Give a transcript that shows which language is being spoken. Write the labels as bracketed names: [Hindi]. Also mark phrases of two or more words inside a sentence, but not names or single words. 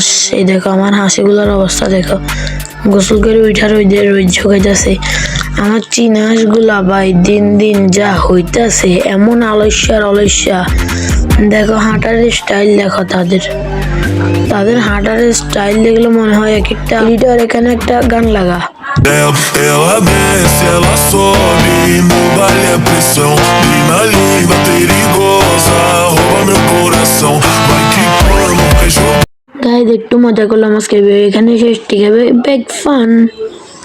[Bangla] এই দেখো আমার হাঁসগুলোর অবস্থা দেখো, গোসল করে ওইটার রোদ ঝোঁকাইতেছে। আমার চীনা হাঁসগুলা ভাই দিন দিন যা হইতাছে, এমন অলস্যা। দেখো হাঁটার স্টাইল দেখো, তাদের হাঁটার স্টাইল দেখলে মনে হয় এক একটা লিটার। এখানে একটা গান লাগা। [Portuguese] Ela desce, ela sobe, no baile é pressão. Mina linda, perigosa, rouba meu coração. Vai quicando, vai jogando. [Bangla] গাইজ একটু মজা করলাম আজকে, এখানে শেষ, ঠিক আছে, [English] back fun.